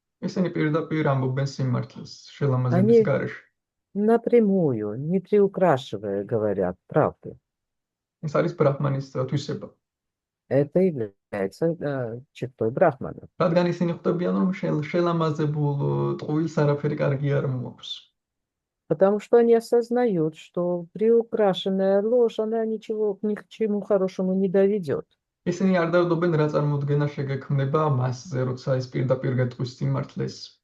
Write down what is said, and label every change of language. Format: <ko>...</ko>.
<ka>ისინი პირდაპირ ამბობენ სიმართლეს შელამაზების</ka> <ru>Они</ru> <ka>გარეშე.</ka> <ru>напрямую, не приукрашивая, говорят правду.</ru> <ka>ეს არის ბრაჰმანის თვისება.</ka> <ru>Это является чертой Брахмана.</ru> <ka>რადგან ისინი ხვდებიან, რომ შელამაზებულ ტყუილს არაფერი კარგი არ მოაქვს.</ka> <ru>Потому что они осознают, что приукрашенная ложь, она ничего ни к чему хорошему не доведет.</ru> <ka>ისინი არ დაუდობენ რა წარმოდგენა შეგექმნება მასზე, როცა ის პირდაპირ გეტყვის სიმართლეს.</ka>